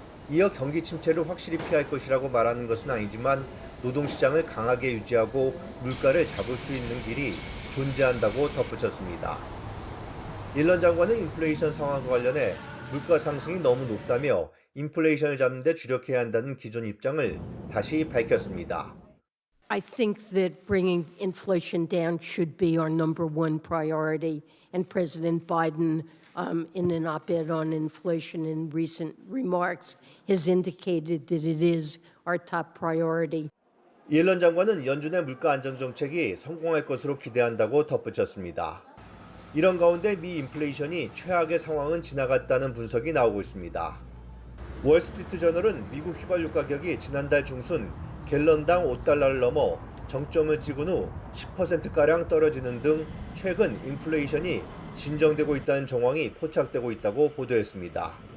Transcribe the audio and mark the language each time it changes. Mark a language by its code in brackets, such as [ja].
[ko] 이어 경기 침체를 확실히 피할 것이라고 말하는 것은 아니지만 노동시장을 강하게 유지하고 물가를 잡을 수 있는 길이 존재한다고 덧붙였습니다. 옐런 장관은 인플레이션 상황과 관련해 물가 상승이 너무 높다며 인플레이션을 잡는 데 주력해야 한다는 기존 입장을 다시 밝혔습니다. [en] I think that bringing inflation down should be our number one priority, and President Biden, in an op-ed on inflation in recent remarks, has indicated that it is our top priority. [ko] 옐런 장관은 연준의 물가 안정 정책이 성공할 것으로 기대한다고 덧붙였습니다. 이런 가운데 미 인플레이션이 최악의 상황은 지나갔다는 분석이 나오고 있습니다. 월스트리트저널은 미국 휘발유 가격이 지난달 중순 갤런당 5달러를 넘어 정점을 찍은 후 10%가량 떨어지는 등 최근 인플레이션이 진정되고 있다는 정황이 포착되고 있다고 보도했습니다.